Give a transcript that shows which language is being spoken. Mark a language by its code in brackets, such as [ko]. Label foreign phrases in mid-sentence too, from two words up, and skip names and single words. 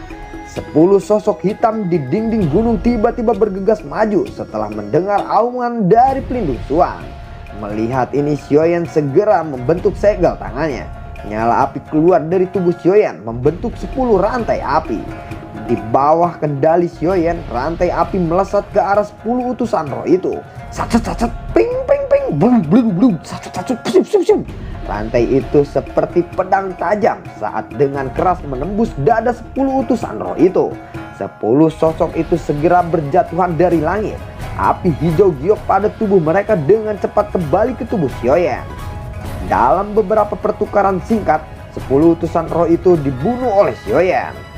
[id] 10 sosok hitam di dinding gunung tiba-tiba bergegas maju setelah mendengar auman dari pelindung Xuan. Melihat ini, Xiaoyan segera membentuk segel tangannya. Nyala api keluar dari tubuh Xiaoyan membentuk 10 rantai api. Di bawah kendali Xiaoyan, rantai api melesat ke arah 10 utusan roh itu. Sat, ping ping ping, blum blum blum, sat, psiu, psiu, psiu. Rantai itu seperti pedang tajam saat dengan keras menembus dada 10 utusan roh itu. 10 sosok itu segera berjatuhan dari langit. Api hijau giok pada tubuh mereka dengan cepat kembali ke tubuh Xiaoyan. Dalam beberapa pertukaran singkat, 10 utusan roh itu dibunuh oleh Xiaoyan.